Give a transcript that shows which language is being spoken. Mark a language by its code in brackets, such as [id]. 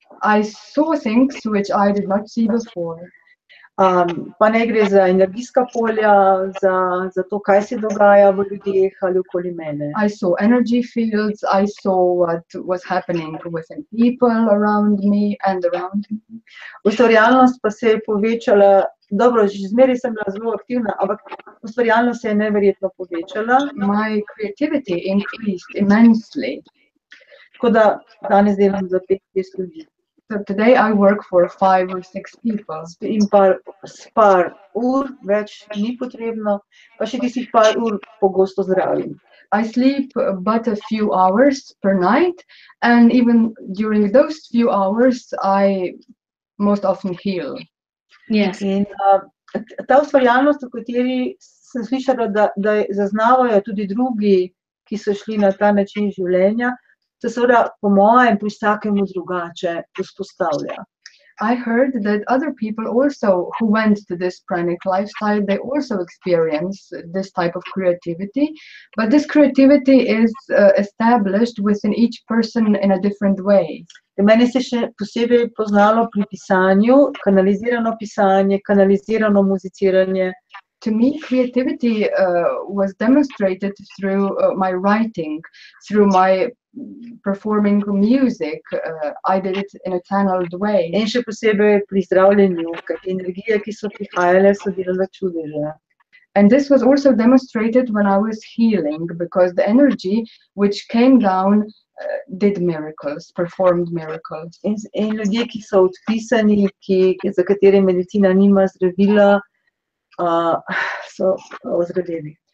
[en] I saw things which I did not see before. [sl] Pa ne gre za energijska polja, za to, kaj se dogaja v ljudeh ali okoli mene. [en] I saw energy fields, I saw what was happening within people around me and around me. [sl] Ustvarjalnost pa se je povečala, dobro, že zmeraj sem bila zelo aktivna, ampak ustvarjalnost se je neverjetno povečala. [en] My creativity increased immensely. [sl] Tako da danes delam za 5-6 ljudi. [en] So today I work for 5 or 6 people. [sl] In par ur več ni potrebno, pa še tistih par ur pogosto zdravim. [en] I sleep but a few hours per night, and even during those few hours, I most often heal. Yes. [sl] In ta ustvarjalnost, o kateri sem slišala, da zaznavajo tudi drugi, ki so šli na ta način življenja, se seveda po mojem pri vsakemu drugače vzpostavlja. [en] I heard that other people also who went to this pranic lifestyle, they also experience this type of creativity, but this creativity is established within each person in a different way. [sl] Meni se še posebej poznalo pri pisanju, kanalizirano pisanje, kanalizirano muziciranje. [en] To me, creativity was demonstrated through my writing, through my performing music. I did it in a channeled way. [sl] In še posebej pri zdravljenju, kajti energije, ki so prihajale, so delale čudeže. [en] And this was also demonstrated when I was healing, because the energy which came down did miracles, performed miracles. [sl] In ljudje, ki so odpisani, za katere medicina nima zdravila, so ozdraveli.